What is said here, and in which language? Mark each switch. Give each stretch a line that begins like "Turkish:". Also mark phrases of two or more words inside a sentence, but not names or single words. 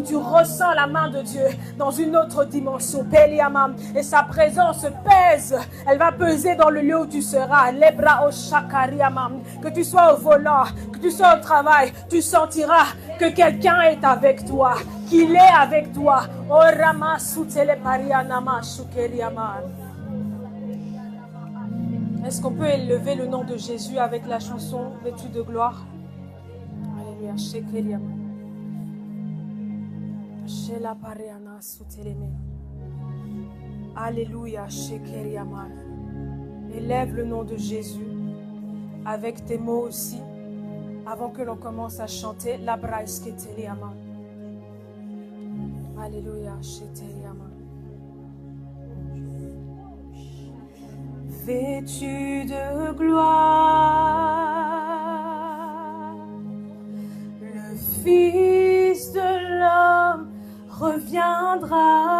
French: tu ressens la main de Dieu dans une autre dimension, Peliamam, et sa présence pèse, elle va peser dans le lieu où tu seras, Lebra Oshakariamam, que tu sois au volant, que tu sois au travail, tu sentiras que quelqu'un est avec toi, qu'il est avec toi, Orama Soutele Parianama Shukeriamam. Est-ce qu'on peut élever le nom de Jésus avec la chanson Vêtu de gloire? Alléluia. Shekeriama. Shela Pariana Suteleme. Alléluia. Shekeriama. Élève le nom de Jésus avec tes mots aussi avant que l'on commence à chanter la Braïsketeliama. Alléluia. Shekeriama. Vêtu de gloire, le Fils de l'homme reviendra.